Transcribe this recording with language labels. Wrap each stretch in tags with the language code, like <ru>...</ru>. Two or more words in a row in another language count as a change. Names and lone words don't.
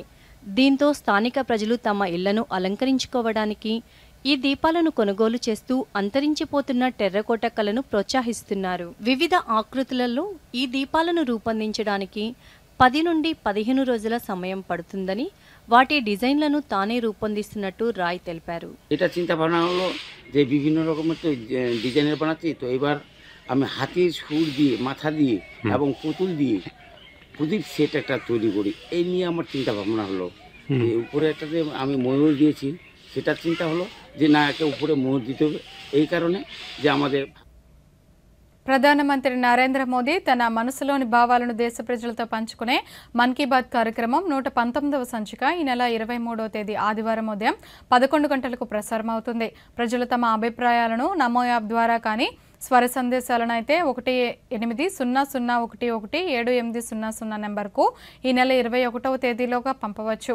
<te>దీంతో స్థానిక ప్రజలు తమ ఇళ్లను అలంకరించుకోవడానికి ఈ దీపాలను కొనుగోలు చేస్తూ అంతరించిపోతున్న టెర్రకోట కళను ప్రోత్సహిస్తున్నారు. వివిధ ఆకృతులలో ఈ దీపాలను రూపొందించడానికి 10 నుండి 15 రోజుల సమయం పడుతుందని, వాటి డిజైన్లను తానే రూపొందిస్తున్నట్టు రాయ్ తెలిపారు.</te> <bn>এটা চিন্তা ভাবনা হলো যে বিভিন্ন রকমের তো ডিজাইনের বানাচ্ছি, তো এবার আমি হাতির সুর দিয়ে, মাথা দিয়ে এবং পুতুল দিয়ে প্রদীপ সেট একটা তৈরি করি। এই নিয়ে আমার চিন্তা ভাবনা হলো। উপরে একটাতে আমি ময়ূর দিয়েছি, সেটার চিন্তা হলো যে না, একটা উপরে ময়ূর দিতে হবে। এই কারণে যে আমাদের</bn> <te>ప్రధానమంత్రి నరేంద్ర మోదీ తన మనసులోని భావాలను దేశ ప్రజలతో పంచుకునే మన్ కీ బాత్ కార్యక్రమం 119వ సంచిక ఈ నెల 23వ తేదీ ఆదివారం ఉదయం 11 గంటలకు ప్రసారమవుతుంది. ప్రజలు తమ అభిప్రాయాలను నమో యాప్ ద్వారా కానీ, స్వర సందేశాలను అయితే 1800117800 నెంబర్కు ఈ నెల 21వ తేదీలోగా పంపవచ్చు.</te>